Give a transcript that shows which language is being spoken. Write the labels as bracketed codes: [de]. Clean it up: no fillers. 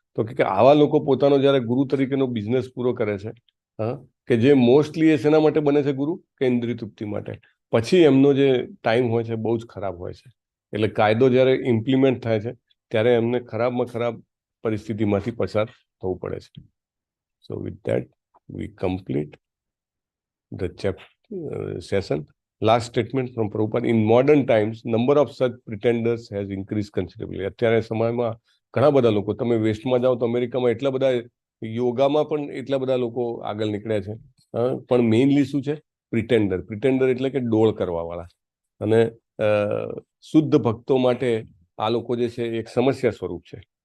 [gu] તો કે આવા લોકો પોતાનો જયારે ગુરુ તરીકેનો બિઝનેસ પૂરો કરે છે, કે જે મોસ્ટલી એ શેના માટે બને છે ગુરુ, કે ઇન્દ્રિય તૃપ્તિ માટે, પછી એમનો જે ટાઈમ હોય છે બહુ જ ખરાબ હોય છે. એટલે કાયદો જયારે ઇમ્પ્લિમેન્ટ થાય છે ત્યારે એમને ખરાબમાં ખરાબ પરિસ્થિતિમાંથી પસાર થવું પડે છે. [en] So with that we complete the session. Last statement from Prabhupada. In modern times, number of such pretenders has increased considerably. [gu] અત્યારે સમયમાં ઘણા બધા લોકો, તમે વેસ્ટમાં જાઓ તો અમેરિકામાં એટલા બધા, યોગામાં પણ એટલા બધા લોકો આગળ નીકળ્યા છે. પણ મેઇનલી શું છે? પ્રિટેન્ડર એટલે કે ડોળ કરવા વાળા. અને શુદ્ધ ભક્તો માટે આ લોકો જે છે એક સમસ્યા સ્વરૂપ છે.